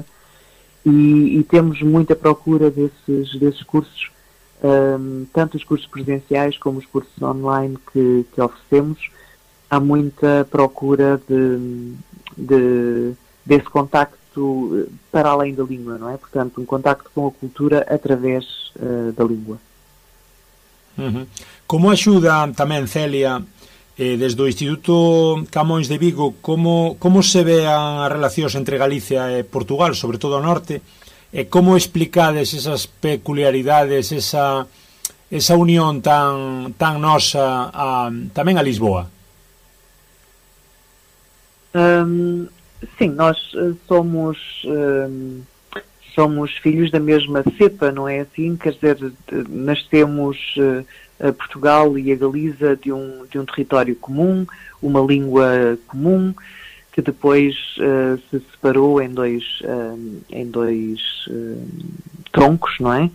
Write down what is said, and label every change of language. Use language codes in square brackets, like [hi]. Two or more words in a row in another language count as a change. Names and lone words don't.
[pt] E temos muita procura desses cursos, tanto os cursos presenciais como os cursos online que oferecemos. Há muita procura desse contacto para além da língua, não é? Portanto, um contacto com a cultura através da língua. [gl] Como axuda tamén, Celia, desde o Instituto Camões de Vigo, como se vean as relacións entre Galicia e Portugal, sobre todo o norte, e como explicades esas peculiaridades, esa unión tan nosa tamén a Lisboa? [pt] Sim, nós somos filhos da mesma cepa, não é assim? Quer dizer, nascemos Portugal e a Galiza de um território comum, uma língua comum, que depois se separou em dois troncos, não é?